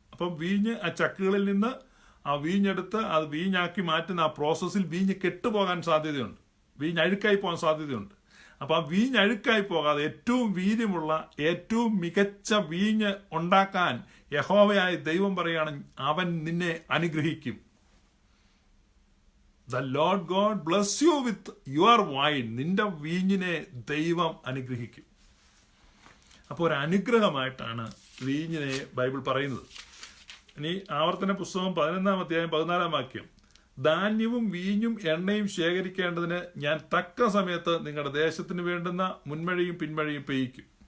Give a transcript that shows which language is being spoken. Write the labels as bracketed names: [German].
[Malayalam] അപ്പം വീഞ്ഞ് ആ ചക്കുകളിൽ നിന്ന് ആ വീഞ്ഞെടുത്ത് അത് വീഞ്ഞാക്കി മാറ്റുന്ന ആ പ്രോസസ്സിൽ വീഞ്ഞ് കെട്ടുപോകാൻ സാധ്യതയുണ്ട്, വീഞ്ഞ് അഴുക്കായി പോകാൻ സാധ്യതയുണ്ട്. അപ്പം ആ വീഞ്ഞ് അഴുക്കായി പോകാതെ ഏറ്റവും വീര്യമുള്ള ഏറ്റവും മികച്ച വീഞ്ഞ് ഉണ്ടാക്കാൻ യഹോവയായ ദൈവം പറയുകയാണ്, അവൻ നിന്നെ അനുഗ്രഹിക്കും. [English] The Lord God bless you with your wine. [Malayalam] നിന്റെ വീഞ്ഞിനെ ദൈവം അനുഗ്രഹിക്കും. അപ്പോൾ ഒരു അനുഗ്രഹമായിട്ടാണ് വീഞ്ഞിനെ ബൈബിൾ പറയുന്നത്. ഇനി ആവർത്തന പുസ്തകം 11-ാം അധ്യായം 14-ാം വാക്യം, ധാന്യവും വീഞ്ഞും എണ്ണയും ശേഖരിക്കേണ്ടതിന് ഞാൻ തക്ക സമയത്ത് നിങ്ങളുടെ ദേശത്തിന് വേണ്ടുന്ന മുൻമഴയും പിൻമഴയും പെയ്യിക്കും.